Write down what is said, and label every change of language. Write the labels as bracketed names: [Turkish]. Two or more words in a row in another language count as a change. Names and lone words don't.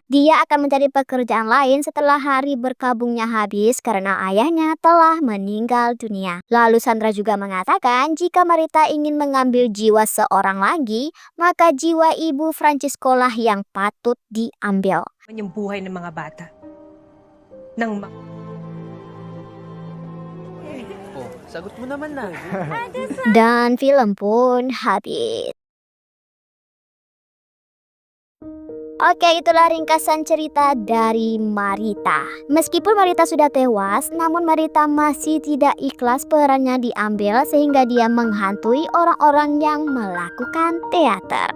[Indonesian] Dia akan mencari pekerjaan lain setelah hari berkabungnya habis karena ayahnya telah meninggal dunia. Lalu Sandra juga mengatakan jika Marita ingin mengambil jiwa seorang lagi, maka jiwa ibu Francisco lah yang patut diambil. [Filipino] Yung buhay ng mga bata. Sagot mo naman na. [Indonesian] Dan film pun habis. Oke, itulah ringkasan cerita dari Marita. Meskipun Marita sudah tewas, namun Marita masih tidak ikhlas perannya diambil sehingga dia menghantui orang-orang yang melakukan teater.